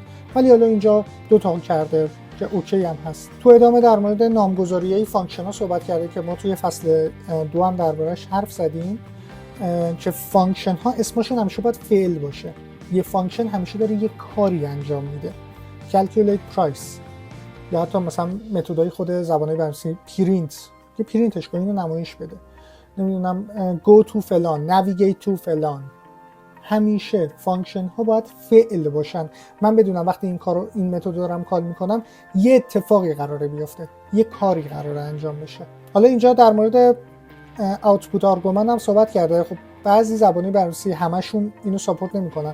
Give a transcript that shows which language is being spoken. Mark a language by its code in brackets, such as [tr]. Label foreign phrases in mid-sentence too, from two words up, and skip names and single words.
[fa] ولی حالا اینجا دو تا کرده که اوکی هم هست. تو ادامه در مورد نامگذاری‌های فانکشن ها صحبت کرده که ما توی فصل 2 هم دربارش حرف زدیم که فانکشن ها اسمشون همیشه باید فعل باشه. یه فانکشن همیشه داره یه کاری انجام میده. [en] calculate price [fa] یا حتی مثلا متدای خود زبانه بررسی پرینت، که پرینتش کنه اینو نمایش بده، نمیدونم [en] go to [fa] فلان، [en] navigate to [fa] فلان. همیشه فانکشن ها باید فعل باشن. من بدونم وقتی این متد دارم کال میکنم یه اتفاقی قراره بیفته، یه کاری قراره انجام بشه. حالا اینجا در مورد [en] output argument [fa] هم صحبت کرده. خب بعضی زبانه بررسی همشون اینو ساپورت نمیکنن.